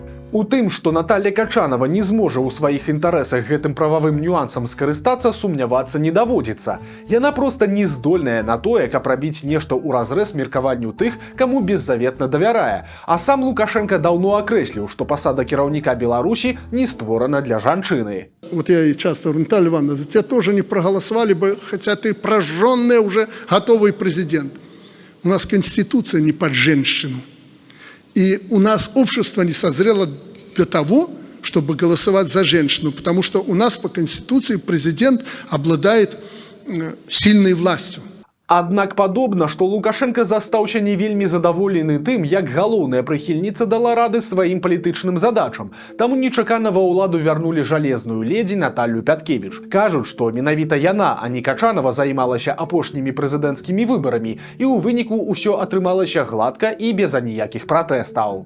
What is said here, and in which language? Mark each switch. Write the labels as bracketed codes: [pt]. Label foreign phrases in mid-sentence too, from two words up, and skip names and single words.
[be] У тым, што Наталья Качанова не зможа ў сваіх інтарэсах гэтым прававым нюансам скарыстацца, сумнявацца не даводзіцца. Яна проста не здольная на тое, каб рабіць нешта ў разрэз меркаванню тых, каму беззаветна давярае. А сам Лукашенко даўно акрэсліў, што пасада кіраўніка Беларусі не створана для жанчыны. [ru] Вот я и часто говорю, Наталья Ивановна, за тебя тоже не проголосовали бы, хотя ты прожженный уже готовый президент. У нас Конституция не под женщину. И у нас общество не созрело до того, чтобы голосовать за женщину, потому что у нас по Конституции президент обладает сильной властью. [be] Аднак падобна, што Лукашенко застаўся не вельмі задаволены тым, як галоўная прыхільніца дала рады сваім палітычным задачам. Таму нечакана ва ўладу вярнулі жалезную ледзі Наталью Пяткевіч. Кажуць, што менавіта яна, а не Качанова, займалася апошнімі прэзідэнцкімі выбарамі, і ў выніку ўсё атрымалася гладка і без аніякіх пратэстаў.